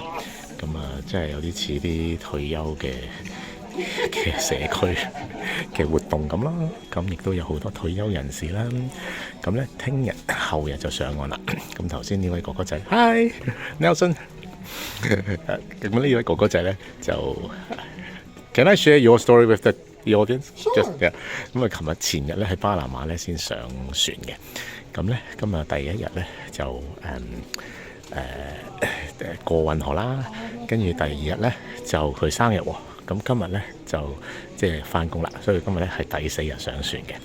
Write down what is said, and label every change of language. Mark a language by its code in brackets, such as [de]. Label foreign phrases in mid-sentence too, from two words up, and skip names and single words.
[yue] 咁啊，即係有啲似啲退休嘅社區嘅活動咁啦。咁亦都有好多退休人士啦。咁咧，聽日後日就上岸啦。咁頭先呢位哥哥仔 ，Hi Nelson。咁呢位哥哥仔咧就 [en] Can I share your story with the audience? Sure. [yue] 咁啊，前日咧喺巴拿馬咧先上船嘅。咁咧，今日第一日咧就過運河啦，跟住第二日咧就佢生日喎。咁今日咧就即係翻工啦，所以今日咧係第4日上船嘅。